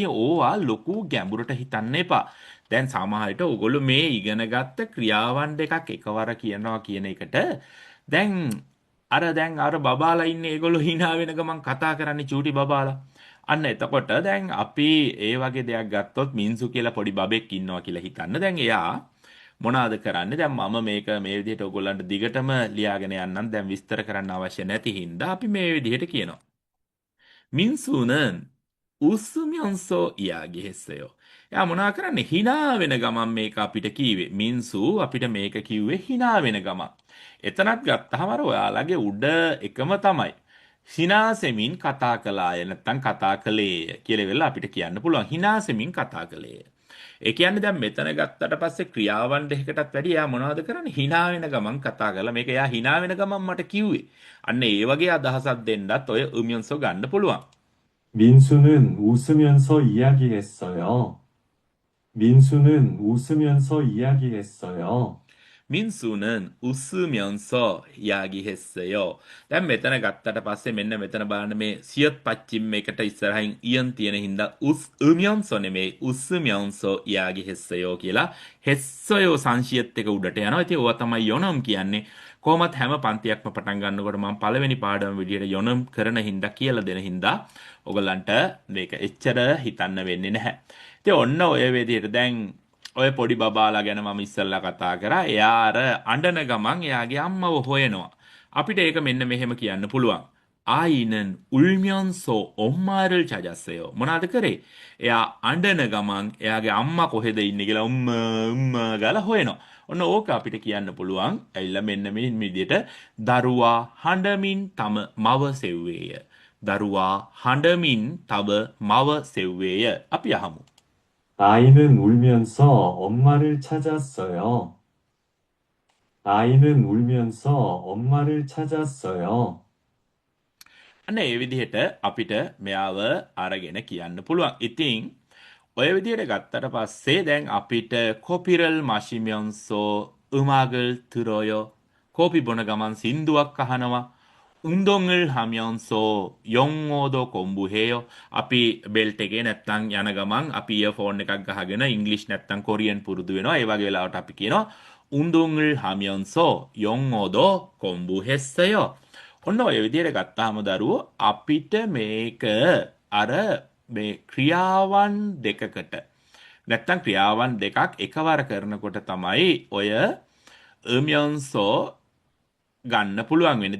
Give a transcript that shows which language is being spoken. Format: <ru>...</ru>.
<si>ඉතින් ඕවා ලොකු ගැඹුරට හිතන්න එපා. දැන් සමහරවිට ඔයගොල්ලෝ මේ ඉගෙනගත්ත ක්‍රියාවන් දෙකක් එකවර කියනවා කියන එකට දැන් අර බබාලා ඉන්නේ ඒගොල්ලෝ hina වෙන ගමන් කතා කරන්නේ චූටි බබාලා. අන්න එතකොට දැන් අපි ඒ වගේ දෙයක් ගත්තොත් මින්සු කියලා පොඩි බබෙක් ඉන්නවා කියලා හිතන්න. දැන් එයා මොනවාද කරන්නේ? දැන් මම මේක මේ විදිහට ඔයගොල්ලන්ට දිගටම ලියාගෙන යන්නම්. දැන් විස්තර කරන්න අවශ්‍ය නැති හින්දා අපි මේ විදිහට කියනවා.</si> <ko>මින්සු는 웃으면서 이야기했어요.</ko> <si>එයා මොනවා කරන්නේ? hina වෙන ගමන් මේක අපිට කීවේ. මින්සු අපිට මේක කිව්වේ hina වෙන ගමන්. එතනත් ගත්තාම අර ඔයාලගේ උඩ එකම තමයි. හිනාසෙමින් කතා කළාය නැත්නම් කතා කළේය කියලා වෙලා අපිට කියන්න පුළුවන්. හිනාසෙමින් කතා කළේය. ඒ කියන්නේ දැන් මෙතන ගත්තට පස්සේ ක්‍රියාවන් දෙකකටත් වැඩි එයා මොනවද කරන්නේ? hina වෙන ගමන් කතා කරලා මේක එයා hina වෙන ගමන් මට කිව්වේ. අන්න ඒ වගේ අදහසක් දෙන්නත් ඔය උමියන්සෝ ගන්න පුළුවන්.</si> <ko>민수는 웃으면서 이야기했어요. 민수는 웃으면서 이야기했어요. 민수는 웃으면서 이야기했어요.</ko> <si>දැන් මෙතන ගත්තට පස්සේ මෙන්න මෙතන බලන්න මේ සියත් පච්චිම් එකට ඉස්සරහින් ඉයන් තියෙන හින්දා 웃으면서 නෙමෙයි</si> <ko>웃으면서 이야기했어요</ko> <si>කියලා හෙස්සයෝ සංසියත් එක උඩට යනවා. ඉතින් ඕවා තමයි යොනම් කියන්නේ. කොහොමත් හැම පන්තියක්ම පටන් ගන්නකොට මම පළවෙනි පාඩම විදියට යොනම් කරන හින්දා කියලා දෙන හින්දා ඔයගලන්ට මේක එච්චර හිතන්න වෙන්නේ නැහැ. ඉතින් ඔන්න ඔය විදියට දැන් ඔය පොඩි බබාලා ගැන මම ඉස්සල්ලා කතා කරා. එයා අර අඬන ගමන් එයාගේ අම්මව හොයනවා. අපිට ඒක මෙන්න මෙහෙම කියන්න පුළුවන්.</si> <ko>ආයිනන් 울면서 엄마를 찾았어요.</ko> <si>මොනවාද කරේ? එයා අඬන ගමන් එයාගේ අම්මා කොහෙද ඉන්නේ කියලා උම්මා ගාලා හොයනවා. ඔන්න ඕක අපිට කියන්න පුළුවන්. ඇවිල්ලා මෙන්න මේ විදිහට දරුවා හඬමින් තම මව සෙව්වේය. දරුවා හඬමින් තව මව සෙව්වේය. අපි අහමු.</si> <ko>아이는 울면서 엄마를 찾았어요. 아이는 울면서 엄마를 찾았어요.</ko> <si>අන්න ඒ විදිහට අපිට මෙයාව අරගෙන කියන්න පුළුවන්. ඉතින් ඔය විදිහට ගත්තට පස්සේ දැන් අපිට</si> <ko>코피를 마시면서 음악을 들어요.</ko> <si>코피 බොන ගමන් සින්දුවක් අහනවා.</si> <ko>운동을 하면서 영어도 공부해요.</ko> <si>අපි බෙල්ට් එකේ නැත්තම් යන ගමන් අපි 이어폰 එකක් ගහගෙන ඉංග්‍රීසි නැත්තම් කොරියන් පුරුදු වෙනවා. ඒ වගේ වෙලාවට අපි කියනවා</si> <ko>운동을 하면서 영어도 공부했어요.</ko> <si>ඔන්න ඔය විදිහට ගත්තාම දරුවෝ අපිට මේක අර මේ ක්‍රියාවන් දෙකකට නැත්තම් ක්‍රියාවන් දෙකක් එකවර කරනකොට තමයි ඔය 으면서 ගන්න පුළුවන් වෙන්නේ.</si>